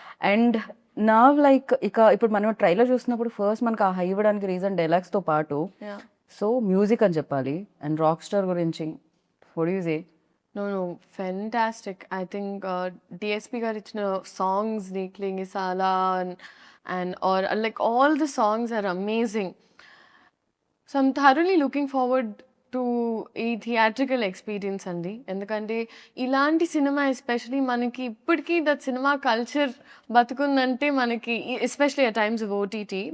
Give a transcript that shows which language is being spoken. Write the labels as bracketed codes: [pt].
[te] And నా like ఇప్పుడు మనం ట్రైలర్ చూసినప్పుడు ఫస్ట్ మనకు ఆ హై ఇవ్వడానికి రీజన్ డైలాగ్స్తో పాటు సో మ్యూజిక్ అని చెప్పాలి. [en] And rock star గురించి what do you say? No, fantastic. I think DSP [te] గారు ఇచ్చిన సాంగ్స్ ని క్లింగిసాలా [en] and or like all the songs are amazing. So I'm thoroughly looking forward to ఈ theatrical experience అండి. [te] ఎందుకంటే ఇలాంటి సినిమా ఎస్పెషలీ మనకి ఇప్పటికీ దట్ సినిమా కల్చర్ బతుకుందంటే మనకి especially at times of OTT